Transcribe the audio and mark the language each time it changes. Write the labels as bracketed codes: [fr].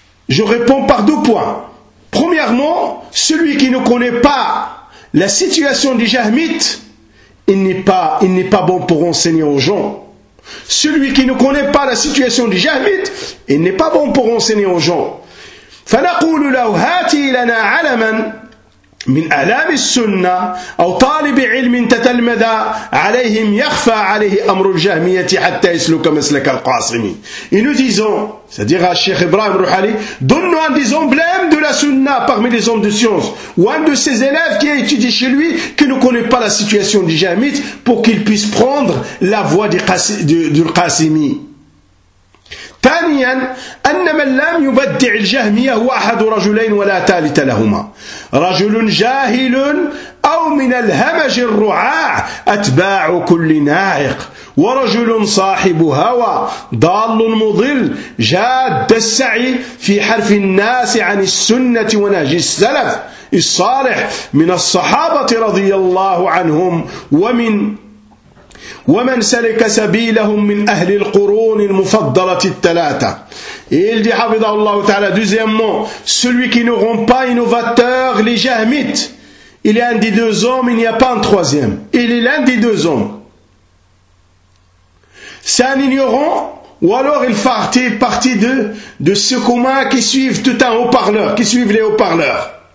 [fr] je réponds par deux points premièrement celui qui ne connaît pas la situation du jahmite il n'est pas bon pour enseigner aux gens celui qui ne connaît pas la situation du jahmite il n'est pas bon pour enseigner aux gens [ar] فنقول له هات لنا علما من أعلام السنة أو طالب علم تتلمذ عليهم يخفى عليه أمر الجهمية حتى يسلك مسلك القاسمي. [fr] Et nous disons, c'est-à-dire à Cheikh Ibrahim Rouhali, donne-nous un des emblèmes de la Sunna parmi les hommes de science, ou un de ses élèves qui a étudié chez lui, qui ne connaît pas la situation du jahmite, pour qu'il puisse prendre la voie du Qasimi. [ar] ثانيا أن من لم يبدع الجهمية هو أحد رجلين ولا ثالث لهما رجل جاهل أو من الهمج الرعاع أتباع كل ناعق ورجل صاحب هوى ضال مضل جاد السعي في حرف الناس عن السنة ونهج السلف الصالح من الصحابة رضي الله عنهم ومن ومن سلك سبيلهم من أهل القرون المفضلة الثلاثة [fr] Et il dit, Hafidah Allah Ta'ala, deuxièmement, celui qui ne rend pas innovateur, les jahmites. Il est un des deux hommes, il n'y a pas un troisième. Il est l'un des deux hommes. C'est un ignorant, ou alors il fait partie de ceux communs qui suivent tout un haut-parleur, qui suivent les haut-parleurs.